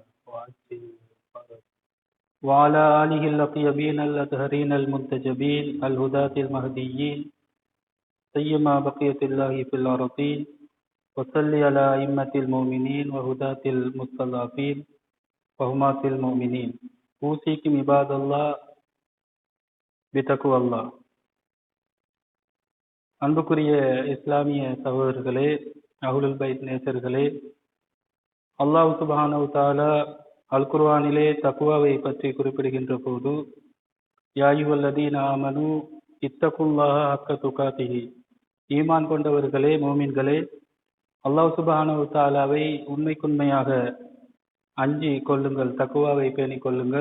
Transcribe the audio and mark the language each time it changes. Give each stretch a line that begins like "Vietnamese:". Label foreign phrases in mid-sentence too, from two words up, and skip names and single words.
Arabic: وعلى آله الأطيبين الأطهرين المنتجبين الهداة المهديين سيما بقية الله في الأرضين وصل على أئمة المؤمنين وهداة المستضعفين وهمات المؤمنين أوصيكم عباد الله بتقوى الله.
Tamil: அன்புக்குரிய இஸ்லாமிய சகோதரர்களே,
Arabic: أهل البيت
Tamil: நேசர்களே,
Arabic: الله سبحانه وتعالى
Tamil: அல் குர்ஆனிலே தக்வாவை பற்றி குறிப்பிடுகின்ற போது,
Arabic: يا أيها الذين آمنوا اتقوا الله حق تقاته,
Tamil: ஈமான் கொண்டவர்களே, மோமின்களே,
Arabic: الله سبحانه وتعالى
Tamil: உண்மைக்குண்மையாக அஞ்சி கொள்ளுங்கள், தக்வாவை பேணிக் கொள்ளுங்கள்.